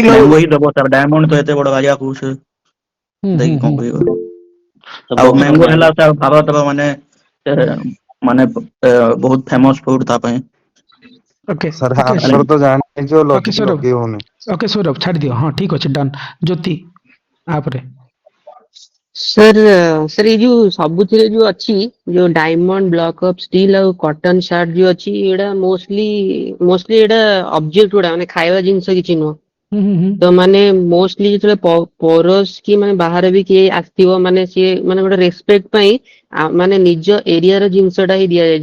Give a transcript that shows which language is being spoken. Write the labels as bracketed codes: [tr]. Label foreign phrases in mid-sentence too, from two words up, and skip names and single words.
[or] ମ୍ୟାଙ୍ଗୋ ହିଁ ଦେବ ସାର୍, ଡାଇମଣ୍ଡ ତ ଏତେ ବଡ ବାଜା କହୁଛେ ଦେଇକି କ'ଣ କହିବ? ଆଉ ମ୍ୟାଙ୍ଗୋ ହେଲା ସାର୍ ଭାରତର ମାନେ ମାନେ ବହୁତ [en] famous food [or] ତା ପାଇଁ। ଓକେ, सर ଓକେ, ଆମର ତ ଜାଣିଛ ଓକେ ଲଜିକ ସୌରଭ, ଲଗେଇ ହଉନି। ଓକେ ସୌରଭ ଛାଡ଼ି ଦିଅ, ହଁ ଠିକ୍ ଅଛି, ଡନ୍। ଜ୍ୟୋତି ଆପରେ [hi] सर सर ये जो [or] ସବୁଥିରେ ଯୋଉ ଅଛି ଯୋଉ [en] diamond block of steel [or] ଆଉ [en] cotton shirt [or] ଯୋଉ ଅଛି ଏଇଟା ମୋଷ୍ଟଲି ଏଇଟା ଅବଜେକ୍ଟ ଗୁଡା ମାନେ ଖାଇବା ଜିନିଷ କିଛି ନୁହଁ। ତ ମାନେ ମୋଷ୍ଟଲି ଯେତେବେଳେ ପରୋସ କି ମାନେ ବାହାରେ ବି କିଏ ଆସିଥିବ ମାନେ ସିଏ ମାନେ ଗୋଟେ ରେସପେକ୍ଟ ପାଇଁ ମାନେ ନିଜ ଏରିଆର ଜିନିଷଟା ହିଁ ଦିଆଯାଏ।